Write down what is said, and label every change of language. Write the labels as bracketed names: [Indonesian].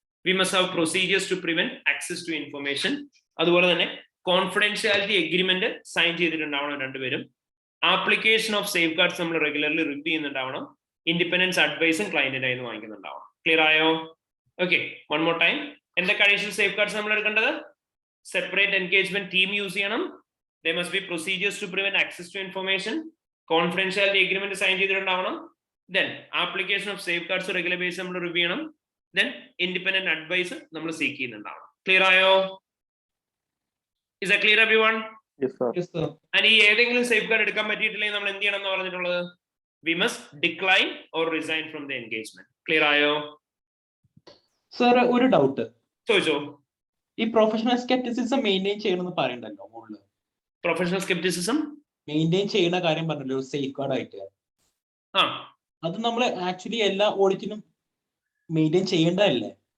[English] We must have procedures to prevent access to information. [Malayalam] അതുപോലെ തന്നെ confidentiality agreement sign ചെയ്തിട്ടുണ്ടാവണം രണ്ടുപേരും. Application of safe guards നമ്മൾ regularly review ചെയ്യുന്നുണ്ടാവണം. Independence അഡ്വൈസും ക്ലയന്റിന്റെ കയ്യിൽ നിന്ന് വാങ്ങിക്കുന്നുണ്ടാവണം. Clear ആയോ? Okay, one more time. എന്തൊക്കെ അഡീഷണൽ സേഫ് ഗാർഡ്സ് നമ്മൾ എടുക്കേണ്ടത്? സെപ്പറേറ്റ് എൻഗേജ്മെന്റ് ടീം യൂസ് ചെയ്യണം. [English] There must be procedures to prevent access to information. [Malayalam] Confidentiality agreement sign ചെയ്തിട്ടുണ്ടാവണം. [English] Then application of safeguards regular basis [Malayalam] നമ്മൾ review ചെയ്യണം. Then independent advice നമ്മൾ seek ചെയ്യുന്നുണ്ടാവണം. Clear ആയോ? [English] Is that clear everyone? Yes sir. Yes sir. [Malayalam] And ഈ ഏതെങ്കിലും safe guard എടുക്കാൻ പറ്റിയിട്ടില്ലെങ്കിൽ നമ്മൾ എന്ത് ചെയ്യണം എന്ന് പറഞ്ഞിട്ടുള്ളത്? [English] We must decline or resign from the engagement. [Malayalam] Clear ആയോ? സർ ഒരു ഡൗട്ട് ചോദിച്ചോ. ഈ പ്രൊഫഷണൽ സ്കെപ്റ്റിസിസം മെയിൻറ്റെയിൻ ചെയ്യണമെന്ന് പറയണ്ടല്ലോ മുകളിൽ. പ്രൊഫഷണൽ സ്കെപ്റ്റിസിസം മെയിൻറ്റെയിൻ ചെയ്യുന്ന കാര്യം പറഞ്ഞല്ലോ സേഫ് ഗാർഡ് ആയിട്ട്, അത് നമ്മൾ ആക്ച്വലി എല്ലാ ഓഡിറ്റിനും മെയിൻറ്റെയിൻ ചെയ്യേണ്ടതല്ലേ?